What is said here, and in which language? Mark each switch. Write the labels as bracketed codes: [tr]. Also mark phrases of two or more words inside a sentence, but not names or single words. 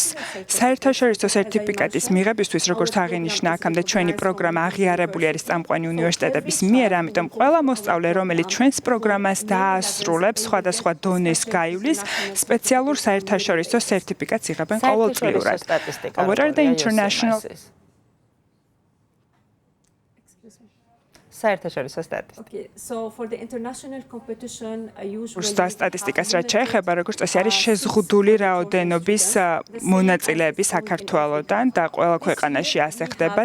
[ka] საერთაშორისო სერტიფიკატის მიღებისთვის, როგორც აღენიშნა, აქამდე ჩვენი პროგრამა აღიარებული არის წამყვანი უნივერსიტეტების მიერ, ამიტომ ყველა მოსწავლე, რომელიც ჩვენს პროგრამას დაასრულებს, სხვადასხვა დონეს გაივლის, სპეციალურ საერთაშორისო სერტიფიკატს იღებენ ყოველწლიურად. [en] What are the international [ka] საერთაშორისო სტატისტიკა. სტატისტიკას რაც შეეხება, როგორც წესი არის შეზღუდული რაოდენობის მონაწილეები საქართველოდან და ყველა ქვეყანაში ასე ხდება.